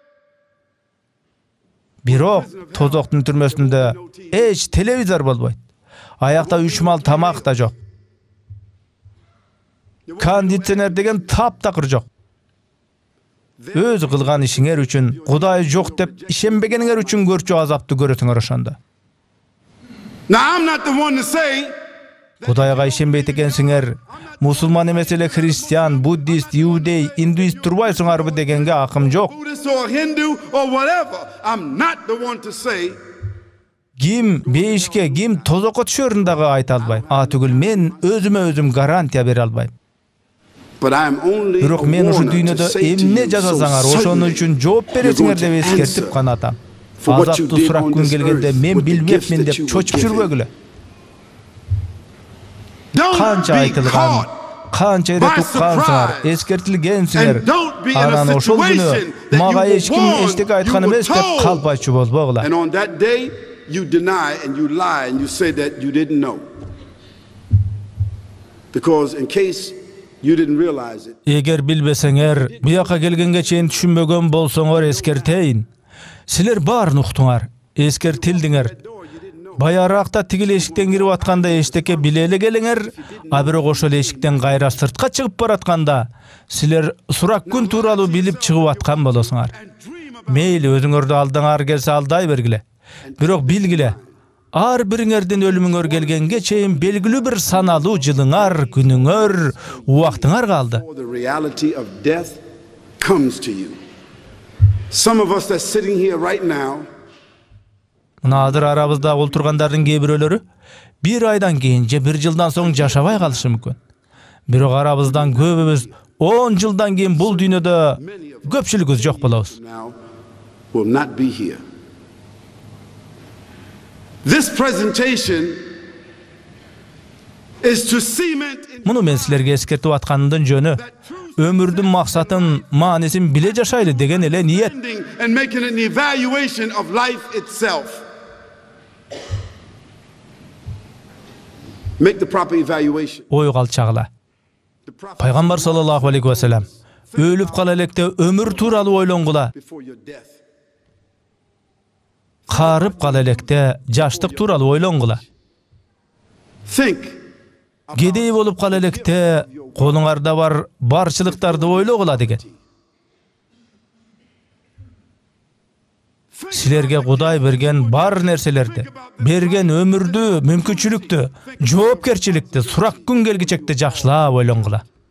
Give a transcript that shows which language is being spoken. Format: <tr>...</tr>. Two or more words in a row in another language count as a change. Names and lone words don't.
<ky>Бирок тозоктун түрмөсүндө эч телевизор болбойт. Аякта 3 мал тамак да жок. Кондиционер деген таптакыр жок. Өз кылган ишиңер үчүн Кудай жок деп ишенбегениңер үчүн көрчү азапты көрөсүңөр ошондо.</ky> <en>Now I'm not the one to say</en> <ky>Кудайга ишенбейт экенсиңер, мусулман эмес эле христиан, буддист, иудей, индуист турбайсыңарбы дегенге акым жок.</ky> <en>Buddhist or Hindu or whatever. I'm not the one to say</en> <ky>Ким бейишке, ким тозокко түшөрүн дагы айта албайм. Түгүл мен өзүмө өзүм гарантия бере албайм.</ky> <en>but I'm only a</en> <ky>Бирок мен ушу</ky> <en>warner to</en> <ky>дүйнөдө</ky> <en>say to</en> <ky>эмне</ky> <en>you,</en> <ky>жасасаңар,</ky> <en>so</en> <ky>ошону</ky> <en>suddenly</en> <ky>үчүн жооп бересиңер деп</ky> <en>you're going to</en> <ky>эскертип гана атам.</ky> <en>for what you</en> <ky>Азаптуу</ky> <en>did</en> <ky>сурак</ky> <en>on</en> <ky>күн</ky> <en>this</en> <ky>келгенде</ky> <en>earth</en> <ky>мен</ky> <en>with the gifts</en> <ky>билбепмин</ky> <en>that</en> <ky>деп</ky> <en>you were</en> <ky>чочуп</ky> <en>given.</en> <ky>жүрбөгүлө.</ky> <en>Don't</en> <ky>Канча</ky> <en>be</en> <ky>айтылган,</ky> <en>caught</en> <ky>канча</ky> <en>by</en> <ky>ирет уккансыңар,</ky> <en>surprise.</en> <ky>эскертилгенсиңер.</ky> <en>And don't be in a</en> <ky>Анан ошол күнү</ky> <en>situation that</en> <ky>мага</ky> <en>you</en> <ky>эч ким</ky> <en>were</en> <ky>эчтеке</ky> <en>warned,</en> <ky>айткан</ky> <en>you were</en> <ky>эмес деп</ky> <en>told.</en> <ky>калпайчу болбогула.</ky> <en>And on that day, you deny and you lie and you say that you didn't know. Because in case you didn't realize it,</en> <ky>Эгер билбесеңер, бияка келгенге чейин түшүнбөгөн болсоңор эскертейин. Силер баарын уктуңар, эскертилдиңер. Баяракта тигил эшиктен кирип атканда эчтеке биле эле келиңер, бирок ошол эшиктен кайра сыртка чыгып баратканда силер сурак күн тууралуу билип чыгып аткан болосуңар. Мейли өзүңөрдү алдыңар келсе алдай бергиле. Бирок билгиле, ар бириңердин өлүмүңөр келгенге чейин белгилүү бир саналуу жылыңар, күнүңөр, убактыңар калды.</ky> <en>or the reality of death comes to you. Some of us that's sitting here right now,</en> <ky>Мына азыр арабызда олтургандардын кээ бирөөлөрү 1 айдан кийин же 1 жылдан соң жашабай калышы мүмкүн. Бирок арабыздан көбүбүз 10 жылдан кийин бул дүйнөдө көпчүлүгүбүз жок болобуз.</ky> <en>now will not be here. This presentation is to cement in</en> <ky>Муну мен силерге эскертип аткандын жөнү өмүрдүн максатын, маанисин биле жашайлы деген эле ниет.</ky> <en>and making an evaluation of life itself. Make the proper evaluation.</en> <ky>Ой калчагыла.</ky> <en>The prophet</en> <ky>Пайгамбар</ky> <ar>صلى الله عليه وسلم</ar> <ky>өлүп кала электе өмүр тууралуу ойлонгула,</ky> <en>before your death.</en> <ky>карып кала электе жаштык тууралуу ойлонгула.</ky> <en>Think</en> <ky>Кедей болуп кала электе колуңарда бар барчылыктарды ойлогула деген. Силерге Кудай берген бар нерселерди, берген өмүрдү, мүмкүнчүлүктү, жоопкерчиликти, сурак күн келгичекти жакшылап ойлонгула.</ky>